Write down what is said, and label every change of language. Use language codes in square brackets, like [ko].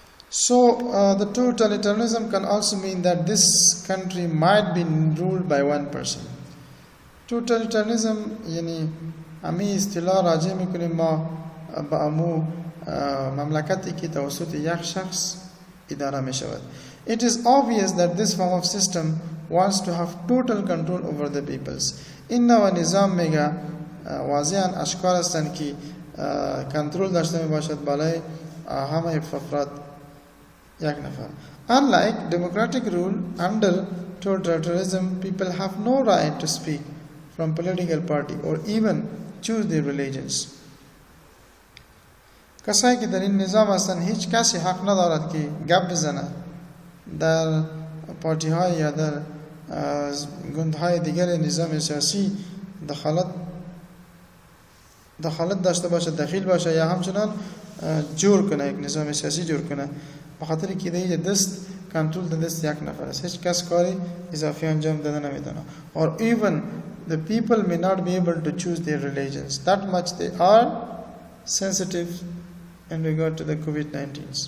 [en] So the totalitarianism can also mean that this country might be ruled by one person. [fa] Totalitarianism یعنی امی اصطلاح راجع میکنیم ما با امو مملکتی که توسط یک شخص اداره می شود. [en] It is obvious that this form of system wants to have total control over the peoples. [fa] این نوع نظام میگه واضحاً اشکار هستند که کنترل داشته می باشد بالای همه افراد یک نفر. [en] Unlike democratic rule, under totalitarianism, people have no right to speak from political party or even choose their religions. [fa] کسایی که در این نظام هستند هیچ کسی حق ندارد که گپ بزنه در پارتی های یا در گوندهای دیگر نظام سیاسی دخالت داشته باشه، دخیل باشه یا همچنان جور کنه، یک نظام سیاسی جور کنه، بخاطر که دیگه دست کنترل دست یک نفر است، هیچ کس کاری اضافی انجام داده نمیتونه. [en] Or even the people may not be able to choose their religions. That much they are sensitive in regard to the COVID-19.